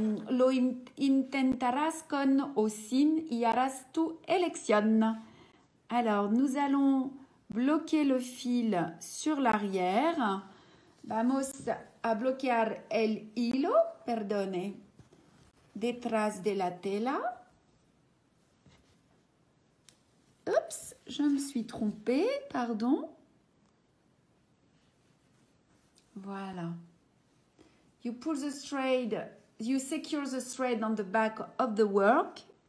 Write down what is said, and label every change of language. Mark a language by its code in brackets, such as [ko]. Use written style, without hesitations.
[es] Lo intentarás con o sin y harás tu elección. [fr] Alors, nous allons bloquer le fil sur l'arrière. [es] Vamos a bloquear el hilo, perdone, detrás de la tela. [fr] Oups, je me suis trompée, pardon. Voilà. [en] You pull the thread, you secure the thread on the back of the work.